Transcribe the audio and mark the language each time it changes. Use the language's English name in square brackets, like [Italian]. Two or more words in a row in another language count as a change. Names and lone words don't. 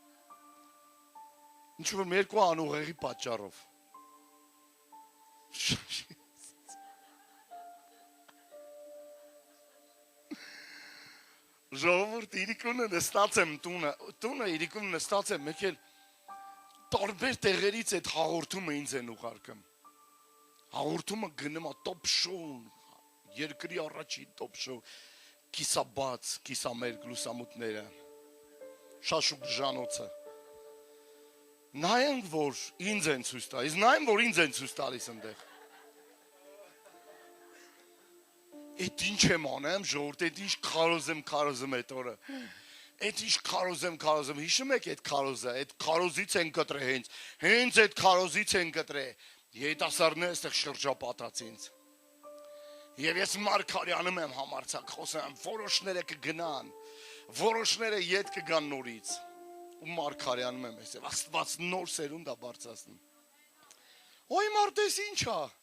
[Armenian] ինչ որ երկու անուղեղի պատճառով։ Ժողովուրդ իրիկունը նստած եմ տունը իրիկունը նստած եմ, մեկ էլ տարբեր տեղերից այդ հաղորդումը ինձ են ուղարկում։ Հաղորդումը գնում է [English] top show, [Armenian] երկրի առաջին [English] top show, [Armenian] կիսաբաց, կիսամերկ լուսամուտները, շաշուկ ժանոցը։ Նայենք, որ ինձ են ցույց տալիս, նայեմ, որ ինձ են ցույց տալիս այնտեղ։ Այդ ինչ եմ անեմ, ժողովուրդ, այդ ինչ քարոզեմ այդ օրը։ Այդ ինչ քարոզեմ, հիշում եք այդ քարոզը, այդ քարոզից են կտրե հենց այդ քարոզից են կտրե։ Երիտասարդները այստեղ շրջապատած ինձ։ Եվ ես Մարգարյանում եմ համարցակ խոսեմ, որոշները կգնան, որոշները ետ կգան նորից։ Ու Մարգարյանում եմ ես, Աստված նոր սերունդ է բարձրացնում։ Ոյ մարդես ինչա։